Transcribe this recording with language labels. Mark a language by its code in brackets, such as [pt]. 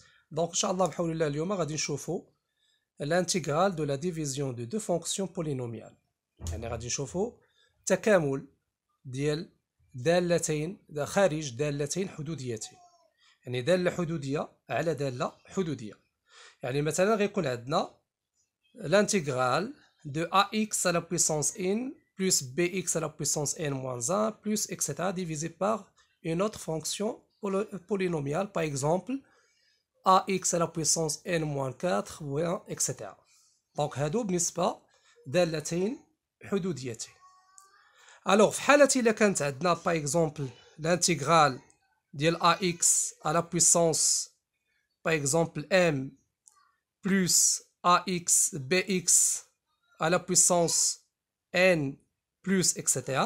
[ar] دونك إن شاء الله بحول الله اليوم غادي نشوفوا [fr] l'intégrale de la division de deux fonctions polynomiales. [ar] يعني غادي نشوفوا تكامل ديال دالتين خارج دالتين حدوديتين، يعني دالة حدودية على دالة حدودية. يعني مثلا غيكون عندنا [fr] l'intégrale de ax à la puissance n plus bx à la puissance n moins 1 plus etc. divisé par une autre fonction polynomiale, par exemple ax à la puissance n moins 4 etc. [ar] Donc هادو بالنسبة دالتين حدوديتين. [fr] Alors [ar] في حالة إلا كانت عندنا [fr] par exemple l'intégrale [ar] ديال [fr] ax à la puissance par exemple m plus ax bx à la puissance n plus etc.